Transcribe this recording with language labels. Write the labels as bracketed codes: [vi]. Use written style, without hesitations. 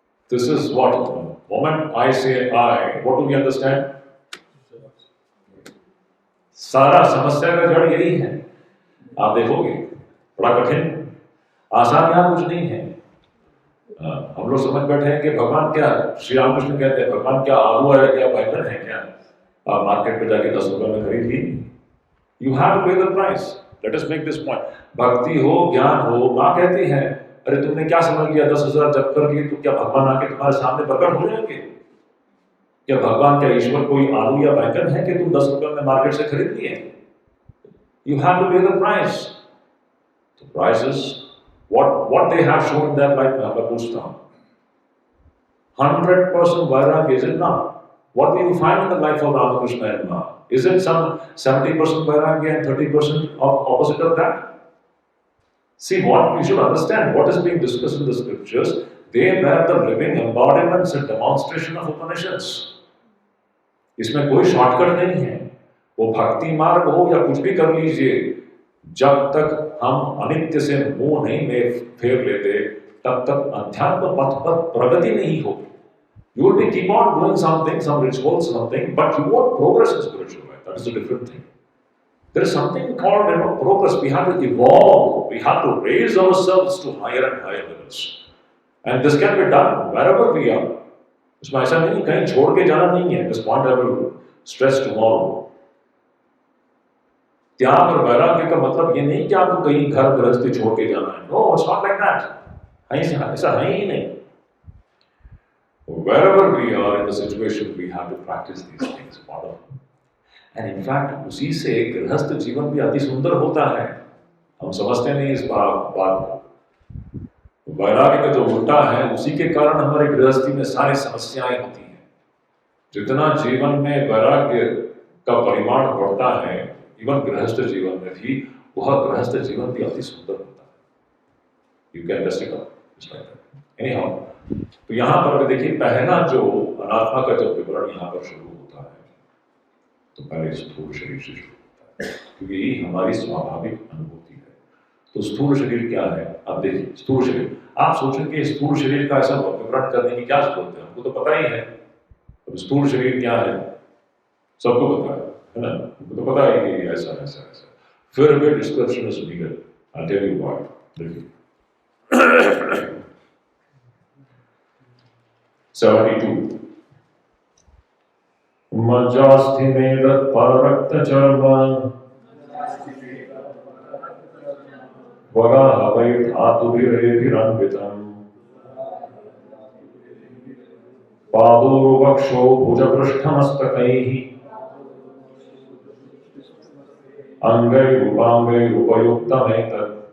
[en] This is what, the moment I say I, what do we understand? [hi] सारा समस्या का जड़ यही है। आप देखोगे बड़ा कठिन, आसान यहाँ कुछ नहीं है। हम लोग समझ बैठे हैं कि भगवान क्या, श्री रामकृष्ण कहते हैं भगवान क्या आलू है, क्या बैंगन है, क्या आप मार्केट पे जाके 10 रुपए में खरीद ली। [en] You have to pay the price. Let us make this point. [hi] भक्ति हो, ज्ञान हो, माँ कहती है अरे तुमने क्या समझ लिया, 10,000 जप कर लिए तो क्या भगवान आके तुम्हारे सामने प्रकट हो जाएंगे? क्या भगवान, क्या ईश्वर कोई आलू या बैंगन है कि तुम 10 रुपए में मार्केट से खरीद लिए? [en] You have to pay the price. The price is what they have shown in their life. [hi] मैं पूछता हूँ, [en] 100% vairagya, is it not? What do you find in the life of Ramakrishna and Ma? Is it some 70% vairagya and 30% of opposite of that? See, what we should understand, what is being discussed in the scriptures, they were the living embodiments and demonstration of Upanishads. [hi] इसमें कोई shortcut नहीं है। वो भक्ति मार्ग हो या कुछ भी कर लीजिए, जब तक हम अनित्य से मुंह नहीं में फेर लेते तब तक अध्यात्म पथ पर प्रगति नहीं होगी। [en] You will be keep on doing something, some rituals, something, but you won't progress in spiritual life. That is a different thing. There is something called progress. We have to evolve. We have to raise ourselves to higher and higher levels. And this can be done wherever we are. [hi] इसमें ऐसा नहीं कहीं छोड़ के जाना नहीं है। [en] This point I will stress tomorrow. [hi] त्याग और वैराग्य का मतलब ये नहीं कि आपको कहीं घर गृहस्थी छोड़ के जाना है। [en] No, it's not like that. [hi] ऐसा है ही नहीं। [en] Wherever we are in the situation, we have to practice these things. And in fact, [hi] उसी से गृहस्थ जीवन भी अति सुंदर होता है। हम समझते नहीं इस बात को। वैराग्य का जो उल्टा है, उसी के कारण हमारी गृहस्थी में सारी समस्याएं होती हैं। जितना जीवन में वैराग्य का परिमाण बढ़ता है, इवन गृहस्थ जीवन में भी, वह गृहस्थ जीवन भी अति सुंदर होता है। [en] You can test it out. [hi] Anyhow, तो यहाँ पर देखिए, पहला जो अनात्मा का जब विवरण यहाँ पर शुरू होता है, तो पहले स्थूल शरीर से शुरू होता है। क्योंकि यही हमारी स्वाभाविक अनुभूति है। तो स्थूल शरीर क्या है? आप देखिए स्थूल शरीर, आप सोचेंगे स्थूल शरीर का ऐसा विवरण करने की क्या जरूरत है, हमको तो पता ही है। अब स्थूल शरीर क्या है सबको पता है ना, हमको तो पता है कि ऐसा ऐसा ऐसा, फिर भी [en] Description is needed. I tell you why. [sa] देखिए 72 मज्जास्थि मेद पररक्त चर्म वराह वै धातुभिरेभिरन्वितम् पादोर्वक्षो भुजपृष्ठमस्तकैः अङ्गैरुपाङ्गैरुपयुक्तमेतत्